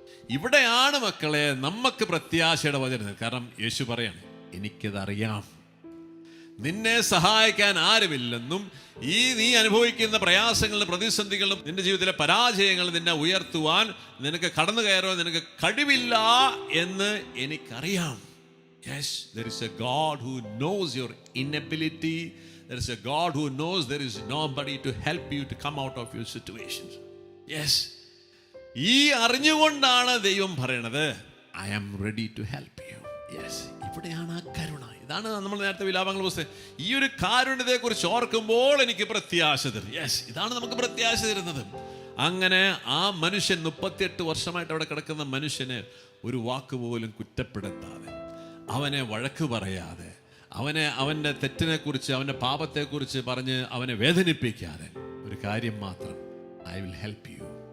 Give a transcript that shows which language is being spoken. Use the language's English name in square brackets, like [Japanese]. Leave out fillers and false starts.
[Malayalam] ഇവിടെയാണ് മക്കളെ നമുക്ക് പ്രത്യാശയുടെ വചനം. കാരണം യേശു പറയാണ്, എനിക്കതറിയാം, നിന്നെ സഹായിക്കാൻ ആരുമില്ലെന്നും നീ അനുഭവിക്കുന്ന പ്രയാസങ്ങളും പ്രതിസന്ധികളും നിന്റെ ജീവിതത്തിലെ പരാജയങ്ങൾ നിന്നെ ഉയർത്തുവാൻ നിനക്ക് കടന്നു കയറുവാൻ നിനക്ക് കഴിവില്ല എന്ന് എനിക്കറിയാം. [English] Yes, there is a God who knows your inability. There is a God who knows there is nobody to help you to come out of your situations. Yes. [Malayalam] ഈ അറിഞ്ഞുകൊണ്ടാണ് ദൈവം പറയണത്, [English] I am ready to help you. [Malayalam] Yes. ഇവിടെയാണ് ആ കരുണ. ഇതാണ് നമ്മൾ നേരത്തെ വിലാപങ്ങൾ പുസ്തകം. ഈ ഒരു കാരുണ്യത്തെ കുറിച്ച് ഓർക്കുമ്പോൾ എനിക്ക് പ്രത്യാശ തരും. യെസ്, ഇതാണ് നമുക്ക് പ്രത്യാശ തരുന്നത്. അങ്ങനെ ആ മനുഷ്യൻ 38 വർഷമായിട്ട് അവിടെ കിടക്കുന്ന മനുഷ്യന് ഒരു വാക്ക് പോലും കുറ്റപ്പെടുത്താതെ, അവനെ വഴക്ക് പറയാതെ, അവൻ്റെ തെറ്റിനെക്കുറിച്ച് അവൻ്റെ പാപത്തെക്കുറിച്ച് പറഞ്ഞ് അവനെ വേദനിപ്പിക്കാതെ ഒരു കാര്യം മാത്രം, [English] I will help you.